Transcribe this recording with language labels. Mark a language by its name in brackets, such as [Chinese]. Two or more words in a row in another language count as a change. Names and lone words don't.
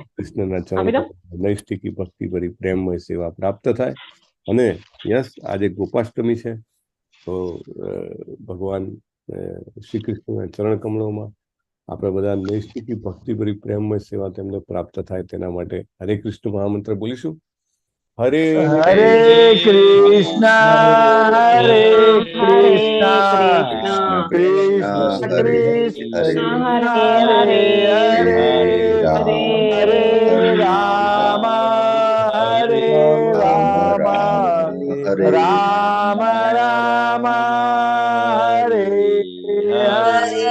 [Gujarati] કૃષ્ણના ચરણ નૈષ્ઠિકી ભક્તિ ભરી પ્રેમમય સેવા પ્રાપ્ત થાય। અને યસ, આજે ગોપાષ્ટમી છે, તો ભગવાન શ્રી કૃષ્ણના ચરણ કમળોમાં આપણે બધા નૈષ્ઠિકી ભક્તિ ભરી પ્રેમમય સેવા તેમને પ્રાપ્ત થાય તેના માટે હરે કૃષ્ણ મહામંત્ર બોલીશું। હરે [Sanskrit] हरे कृष्णा हरे कृष्णा कृष्ण कृष्ण हरे हरे हरे राम हरे राम राम राम हरे हरे।